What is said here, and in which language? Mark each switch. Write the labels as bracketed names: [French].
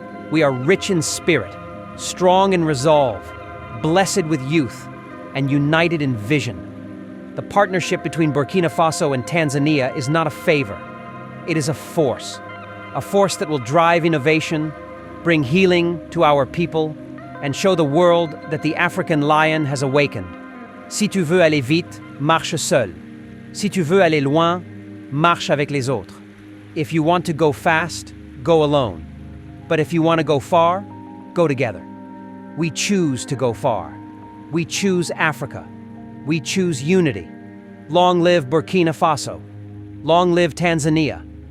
[English] We are rich in spirit, strong in resolve, blessed with youth, and united in vision. The partnership between Burkina Faso and Tanzania is not a favor. It is a force that will drive innovation, bring healing to our people, and show the world that the African lion has awakened. [French] Si tu veux aller vite, marche seul. Si tu veux aller loin, marche avec les autres. [English] If you want to go fast, go alone. But if you want to go far, go together. We choose to go far. We choose Africa. We choose unity. Long live Burkina Faso. Long live Tanzania.